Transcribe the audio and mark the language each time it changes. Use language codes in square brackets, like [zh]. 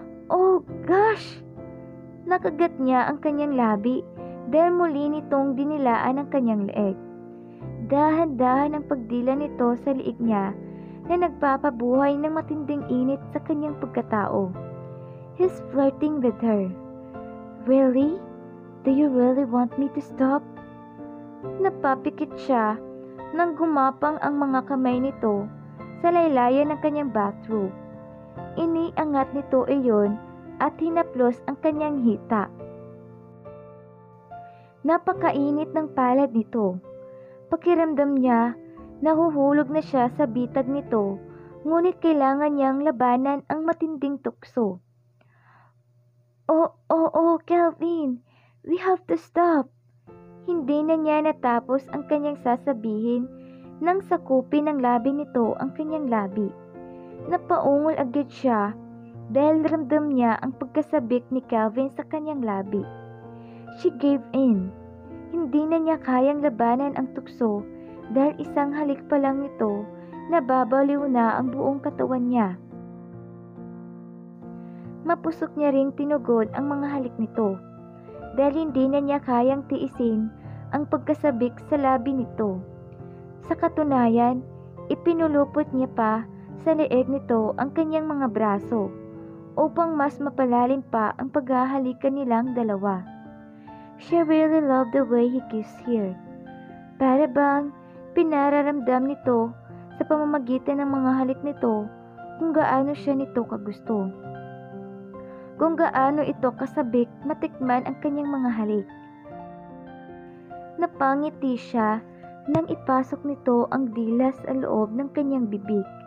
[en] Oh, gosh! [tl] Nakagat niya ang kanyang labi dahil muli nitong dinilaan ang kanyang leeg. Dahan-dahan ang pagdila nito sa liig niya na nagpapabuhay ng matinding init sa kanyang pagkatao. [en] He's flirting with her. Really? Do you really want me to stop? [tl] Napapikit siya nang gumapang ang mga kamay nito sa laylayan ng kanyang bathrobe. Iniangat nito iyon at hinaplos ang kanyang hita. Napakainit ng palad nito. Pakiramdam niya, nahuhulog na siya sa bitag nito, ngunit kailangan niyang labanan ang matinding tukso. [en] Oh, Calvin, we have to stop. [tl] Hindi na niya natapos ang kanyang sasabihin nang sakupin ng labi nito ang kanyang labi. Napaungol agad siya dahil ramdam niya ang pagkasabik ni Calvin sa kanyang labi. [en] She gave in. [tl] Hindi na niya kayang labanan ang tukso dahil isang halik pa lang nito nababaliw na ang buong katawan niya. Mapusok niya ring tinugod ang mga halik nito dahil hindi na niya kayang tiisin ang pagkasabik sa labi nito. Sa katunayan, ipinulupot niya pa sa leeg nito ang kanyang mga braso upang mas mapalalim pa ang paghahalikan nilang dalawa. [en] She really loved the way he kissed her. [tl] Para bang pinararamdam nito sa pamamagitan ng mga halik nito kung gaano siya nito kagusto. Kung gaano ito kasabik matikman ang kanyang mga halik. Napangiti siya nang ipasok nito ang dila sa loob ng kanyang bibig.